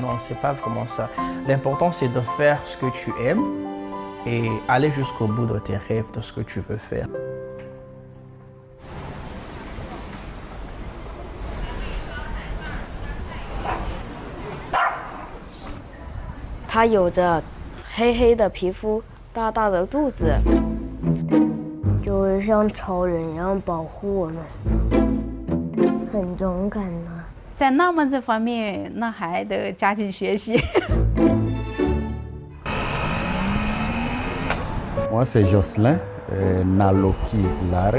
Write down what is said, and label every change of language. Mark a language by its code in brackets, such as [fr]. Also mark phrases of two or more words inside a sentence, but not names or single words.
[fr] Non, c'est pas vraiment ça. L'important c'est de faire ce que tu aimes et aller jusqu'au bout de tes rêves, de ce que tu veux faire. [zh] Il 有着黑黑的皮肤，大大的肚子，就会像超人一样保护我们，很勇敢的。在浪漫这方面，那还得加紧学习。 [fr] Moi, c'est Jocelyn Naloki Lare.